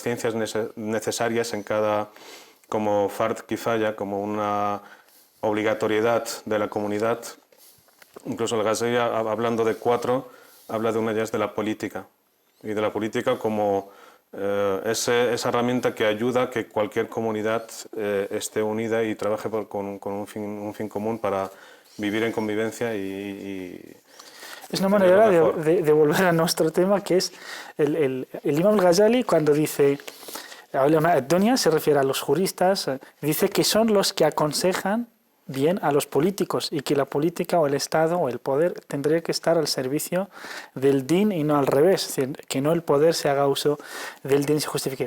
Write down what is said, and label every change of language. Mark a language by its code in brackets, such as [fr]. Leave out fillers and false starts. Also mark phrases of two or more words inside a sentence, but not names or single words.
[es] ciencias necesarias como [ar] فرض كفاية, [es] como una obligatoriedad de la comunidad, incluso el Ghazali, hablando de 4, habla de una ya es de la política, y de la política como esa herramienta que ayuda a que cualquier comunidad esté unida y trabaje con un fin común para vivir en convivencia Es una manera de volver a nuestro tema, que es el Imam al-Ghazali, cuando dice Dunya, se refiere a los juristas, dice que son los que aconsejan bien a los políticos, y que la política o el Estado o el poder tendría que estar al servicio del din y no al revés, es decir, que no el poder se haga uso del din y se justifique.